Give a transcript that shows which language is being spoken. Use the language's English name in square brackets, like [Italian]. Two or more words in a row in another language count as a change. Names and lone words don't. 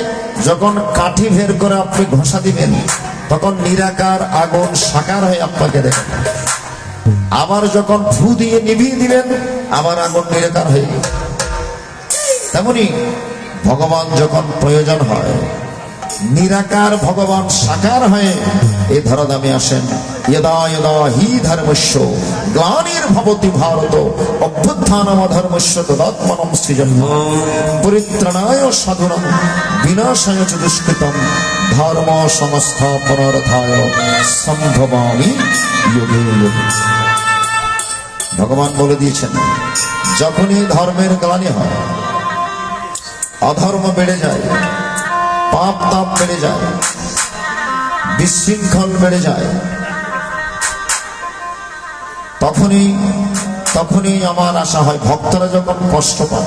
[Bangla] যখন কাঠি বের করে আপনি ঘষা দিবেন, তখন নিরাকার আগুন সাকার হয়ে আপনাকে দেখে। আবার যখন ফু দিয়ে নিভিয়ে দিবেন, আবার আগুন নিরাকার হয়ে। তেমনি ভগবান যখন প্রয়োজন হয়, নিরাকার ভগবান সাকার হয়ে এই ধরাধামে আসেন। [Sanskrit] यदा यदा हि धर्मस्य ग्लानिर्भवति भारत अभ्युत्थानमधर्मस्य तदात्मनं सृजन्यात् परित्राणाय साधूनां विनाशाय च दुष्कृतं धर्म संस्थापनार्थाय सम्भवामि युगे युगे। [Bangla] ভগবান বলে দিয়েছেন, যখনই ধর্মের গ্লানি হয়, অধর্ম বেড়ে যায়, পাপ তাপ বেড়ে যায়, বিশৃঙ্খল বেড়ে যায়, তখনই আমার আশা হয়, ভক্তরা যখন কষ্ট পায়।